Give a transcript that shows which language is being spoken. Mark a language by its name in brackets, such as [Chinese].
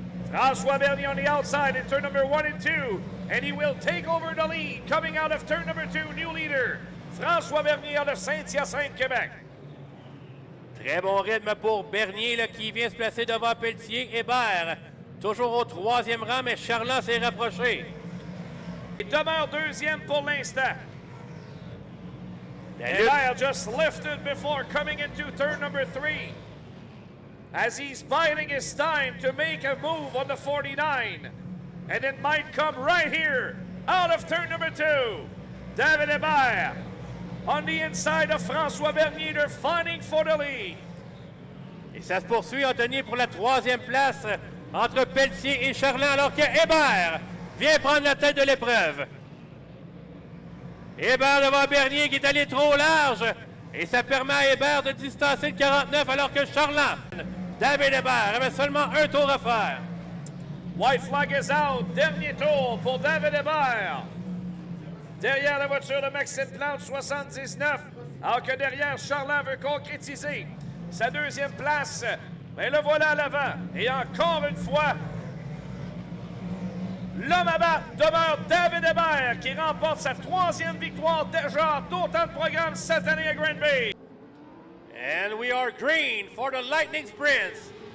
[English] François Bernier on the outside in turn number 1 and 2 and he will take over the lead coming out of turn number 2, new leader François Bernier de Saint-Hyacinthe, Québec. [French] Très bon rythme pour Bernier là, qui vient se placer devant Pelletier. Hébert, toujours au 3e rang, mais Charland s'est rapproché. Il demeure 2e pour l'instant. [English] Hébert just lifted before coming into turn number 3. As he's biding his time to make a move on the 49. And it might come right here out of turn number 2. David Hébert on the inside of François Bernier, they're fighting for the lead. [French] Et ça se poursuit, Anthony, pour la 3e place entre Pelletier et Charland, alors que Hébert vient prendre la tête de l'épreuve. Hébert devant Bernier qui est allé trop large. Et ça permet à Hébert de distancer le 49, alors que Charland, David Hébert, avait seulement un tour à faire. [English] White flag is out. [French] Dernier tour pour David Hébert. Derrière la voiture de Maxime Plante, 79. Alors que derrière, Charland veut concrétiser sa 2e place. Mais le voilà à l'avant. Et encore une fois, L'homme à battre demeure David Hébert qui remporte sa 3e victoire déjà d'autant de programmes cette année à Green Bay. [English] And we are green for the Lightning Sprints.